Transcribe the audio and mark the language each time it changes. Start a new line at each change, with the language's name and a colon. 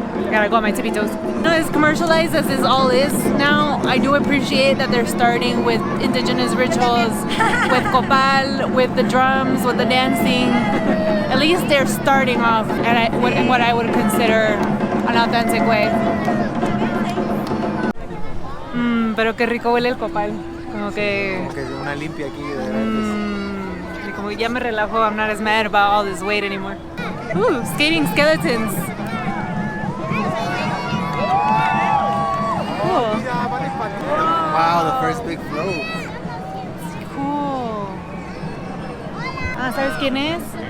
English: Gotta go on my tippy toes. As commercialized as this all is now, I do appreciate that they're starting with indigenous rituals, with copal, with the drums, with the dancing. At least they're starting off in what I would consider an authentic way.
Spanish: Pero qué rico huele el copal. Como que una limpia aquí de verdad. Y como ya me relajo.
English: I'm not as mad about all this weight anymore. Ooh, skating skeletons. Cool. Wow, the first big float. Cool.
Spanish: ¿Sabes quién es?